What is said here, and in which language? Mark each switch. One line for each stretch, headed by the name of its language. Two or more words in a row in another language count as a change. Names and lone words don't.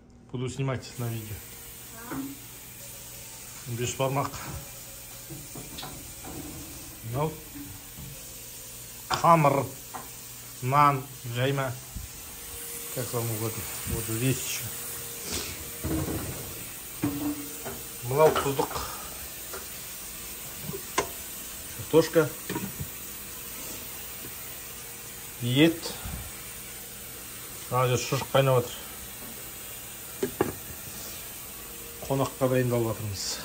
Russian: Буду снимать на видео. Бешбармак. Ну,
Kazakh: хамр, нан, жайма.
Russian: Как вам угодно. Вот здесь еще.
Kazakh: Мынау тұздық. Картошка. Ет. Ана жер шұжық қайнап жатыр. Қонаққа дайындалып жатырмыз.